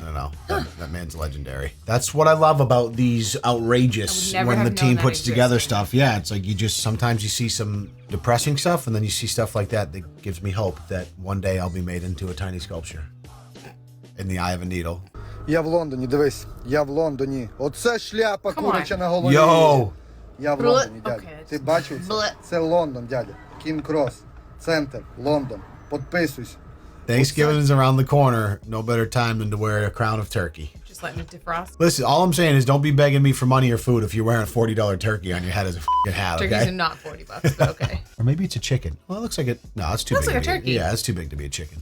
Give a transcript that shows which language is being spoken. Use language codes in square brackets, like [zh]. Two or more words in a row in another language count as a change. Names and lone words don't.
[en] I don't know. That man's legendary. That's what I love about these outrageous I would never when the have known team that puts together existed. stuff. Yeah, it's like you just sometimes you see some depressing stuff, and then you see stuff like that that gives me hope that one day I'll be made into a tiny sculpture in the eye of a needle. [uk] Я в Лондоні, дивись. Я в Лондоні. Оце шляпа [en] Come on. [uk] куряча на голові. [en] Yo! [uk] Я в Бле. Лондоні, дядя. [en] Okay, [uk] Ти бачив це? Бле. Це Лондон, дядя. Кінг-Крос. Центр. Лондон. Подписуйся. [en] Thanksgiving is around the corner. No better time than to wear a crown of turkey. Just letting it defrost. Listen, all I'm saying is don't be begging me for money or food if you're wearing a $40 turkey on your head as a f***ing hat, Turkeys okay? are not $40, but okay. Or maybe it's a chicken. Well, it looks like it. No, it's too Looks big like to a be turkey. Yeah, it's too big to be a chicken.